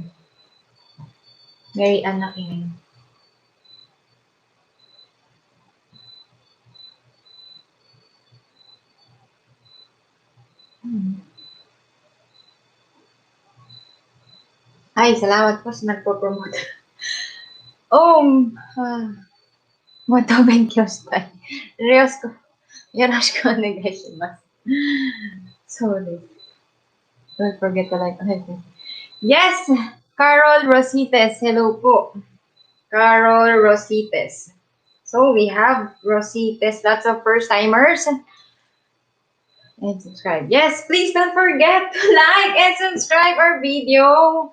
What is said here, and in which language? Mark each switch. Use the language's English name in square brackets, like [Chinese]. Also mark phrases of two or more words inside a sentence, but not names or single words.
[Filipino] Mary Anna Kimen. Ay, salamat po sa nagpo-promote. [Japanese] もっと勉強したい. よろしくお願いします. [English] Sorry. Don't forget to like. Yes! [Filipino] Carol Rosites. Hello po. Carol Rosites. [English] So we have Rosites, lots of first-timers. And subscribe. Yes, please don't forget to like and subscribe our video.